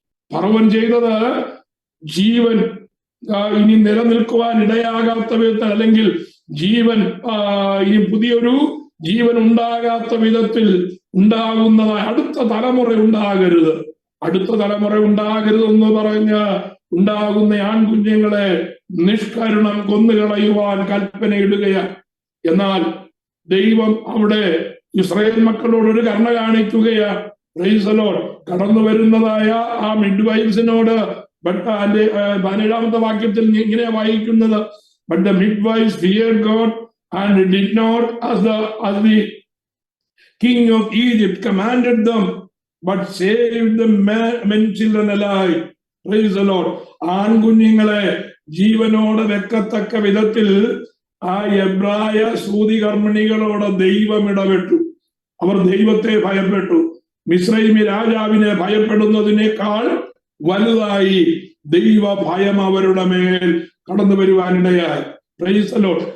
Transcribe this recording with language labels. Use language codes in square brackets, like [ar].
[ml] ഫറവോൻ ചെയ്തത് ജീവൻ ഇനി നിലനിൽക്കുവാൻ ഇടയാകാത്ത വിധത്തിൽ, അല്ലെങ്കിൽ ജീവൻ ഇനി പുതിയൊരു ജീവൻ ഉണ്ടാകാത്ത വിധത്തിൽ ഉണ്ടാകുന്നതായ അടുത്ത തലമുറ ഉണ്ടാകരുത്, അടുത്ത തലമുറ ഉണ്ടാകരുതെന്ന് പറഞ്ഞ് ഉണ്ടാകുന്ന ആൺകുഞ്ഞുങ്ങളെ നിഷ്കരുണം കൊന്നുകളയുവാൻ കൽപ്പനയിടുകയാണ്. എന്നാൽ ദൈവം അവിടെ ഇസ്രായേൽ മക്കളോട് ഒരു കരുണ കാണിക്കുകയാണ്. [en] Praise the Lord. [ml] കടന്നു വരുന്നതായ ആ മിഡ്വൈഫ്സിനോട് 17ാമത്തെ വാക്യത്തിൽ ഇങ്ങനെ വായിക്കുന്നത്, [en] but the midwives feared God and did not as the king of Egypt commanded them, but saved the men children alive. Praise the Lord. [ml] ആൺകുഞ്ഞുങ്ങളെ ജീവനോട് വെക്കത്തക്ക വിധത്തിൽ ആ എബ്രായ സൂതികർമ്മിണികളോട് ദൈവം ഇടപെട്ടു. അവർ ദൈവത്തെ ഭയപ്പെട്ടു. മിസ്രൈമി രാജാവിനെ ഭയപ്പെടുന്നതിനേക്കാൾ വലുതായി ദൈവ ഭയം അവരുടെ മേൽ കടന്നു വരുവാനിടയായി. [en] Praise the Lord.